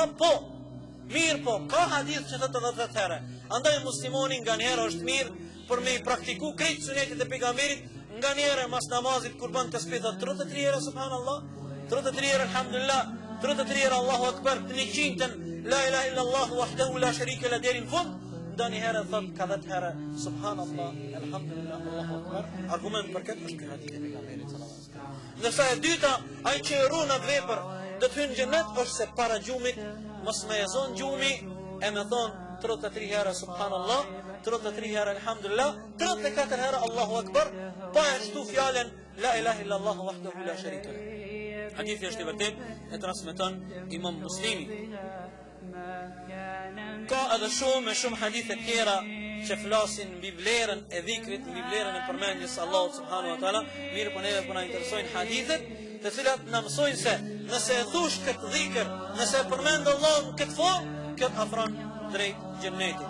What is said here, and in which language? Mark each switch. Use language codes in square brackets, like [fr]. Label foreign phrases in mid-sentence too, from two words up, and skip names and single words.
[sq] Po, mirë po, ka hadith që thot 10 herë. Andaj muslimoni nga njëherë është mirë për me i praktiku krejt sunetit e pejgamberit, nga njëherë mas namazit kur bën tasbih thot 33 herë subhanallah, 33 herë elhamdulillah, 33 herë [ar] الله أكبر, [sq] 100-ën [ar] لا إله إلا الله وحده لا شريك له [sq] deri në fund. Ndani herë thot ka 10 herë [ar] سبحان الله، الحمد لله، الله أكبر. [sq] Argument për këtë është ky hadith e pejgamberit [ar] صلى الله عليه وسلم. [sq] Ndërsa e dyta, ai që e ruan atë vepër do të hyjë në xhenet është se para gjumit mos më ezon gjumi e më thon 33 herë subhanallah, 33 herë alhamdulillah, 34 herë [ar] الله أكبر, [sq] pa e shtu fjalën [ar] لا إله إلا الله وحده لا شريك له. [sq] Hadithi është i vërtet e transmeton Imam Muslimi. Ka edhe shumë hadithe tjera që flasin mbi vlerën e dhikrit, mbi vlerën e përmendjes Allahut [ar] سبحانه وتعالى, [sq] mirë po neve po na interesojnë hadithet të cilat na mësojnë se nëse e thush këtë dhikr, nëse e përmend Allahun këtë formë, këtë afron drejt xhennetit.